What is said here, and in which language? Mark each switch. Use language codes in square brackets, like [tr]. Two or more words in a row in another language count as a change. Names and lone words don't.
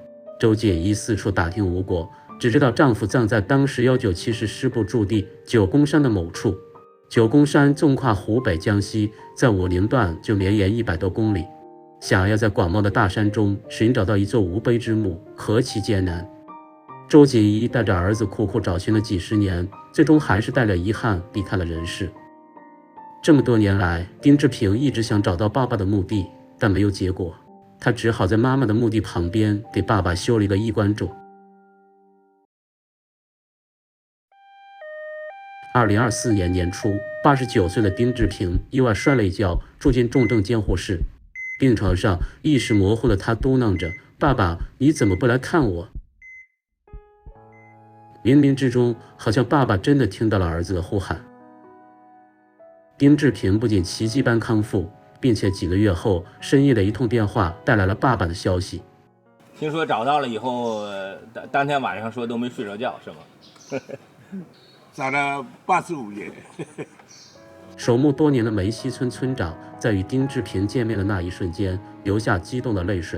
[zh] 周解一四處打聽無果，只知道丈夫葬在當時197師師部駐地九宮山的某處。九宮山縱跨湖北、江西，在武陵段就綿延100多公里。想要在廣袤的大山中尋找到一座無碑之墓，何其艱難！周解一帶着兒子苦苦找尋了幾十年，最終還是帶着遺憾離開了人世。這麼多年來，丁志平一直想找到爸爸的墓地，但沒有結果。他只好在媽媽的墓地旁邊給爸爸修了一個衣冠冢。2024年年初，89歲的丁志平意外摔了一跤，住進重症監護室。病床上意識模糊的他嘟囔着：“爸爸，你怎麼不來看我？” 冥冥之中，好像爸爸真的聽到了兒子的呼喊。丁志平不僅奇蹟般康復，並且幾個月後，深夜的一通電話帶來了爸爸的消息。聽說找到了以後，當天晚上說都沒睡着覺，是嗎？找了85年。守墓多年的梅溪村村長在與丁志平見面的那一瞬間，流下激動的淚水。